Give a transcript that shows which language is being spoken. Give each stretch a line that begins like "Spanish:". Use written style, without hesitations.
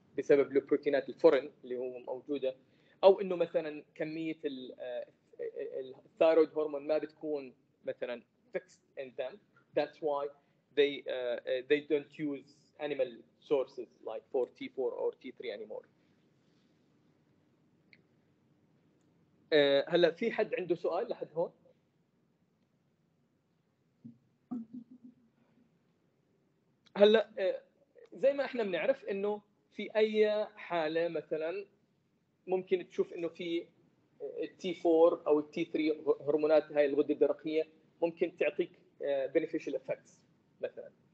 Arabic: بسبب البروتينات الفورين اللي هو موجوده، او انه مثلا كميه الثايرويد هرمون ما بتكون مثلا
English: fixed in them. That's why they don't use animal sources like for T4 or T3 anymore.
Arabic: هلا في حد عنده سؤال لحد هون؟ هلا زي ما احنا بنعرف انه في اي حاله مثلا ممكن تشوف انه في التي 4 او التي 3 هرمونات هاي الغده الدرقيه ممكن تعطيك
English: beneficial effects
Arabic: مثلا.